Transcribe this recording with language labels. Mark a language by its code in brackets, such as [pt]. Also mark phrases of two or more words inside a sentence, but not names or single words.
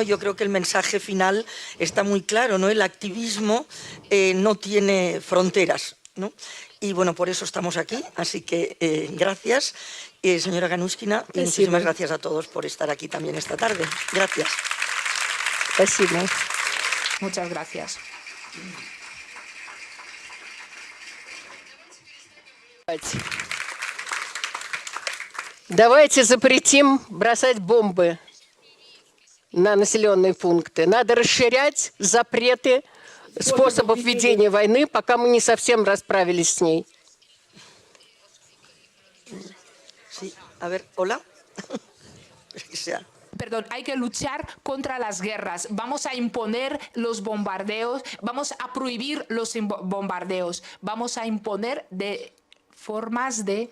[es] Yo creo que el mensaje final está muy claro, ¿no? El activismo no tiene fronteras, ¿no? Y bueno, por eso estamos aquí, así que gracias, señora Ganúshkina, y muchísimas gracias a todos por estar aquí también esta tarde. Gracias. [ru] Спасибо. [es] Muchas gracias. [ru] Давайте запретим бросать бомбы на населенные пункты. Надо расширять запреты способов ведения войны, пока мы не совсем расправились с ней. [es] Sí, a ver, hola. Perdón, hay que luchar contra las guerras. Vamos a imponer los bombardeos, vamos a prohibir los bombardeos, vamos a imponer de formas de...